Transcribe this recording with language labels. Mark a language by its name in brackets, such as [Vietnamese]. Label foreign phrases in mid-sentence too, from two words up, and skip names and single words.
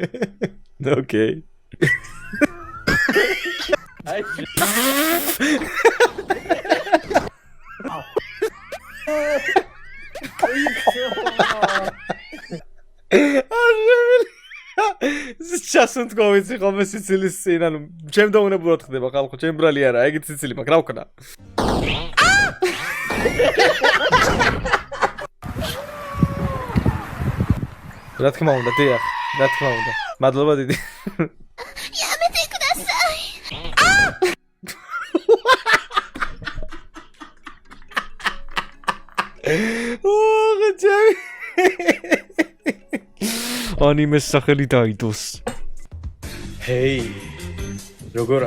[Russian] Okay. აი Сейчас говорит, [Georgian] ხომ ეს სიცილის წინ, ანუ ჩემ დაუნებურად ხდება ხალხო, ჩემ ბრალი არა, ეგეთ სიცილი მაქვს, რა ვქნა? რა თქმა უნდა, დიახ, რა თქმა უნდა. მადლობა დიდი. [Japanese] やめてください [Georgian] ანიმეს სახელი დაიდოს. ჰეი. როგორა?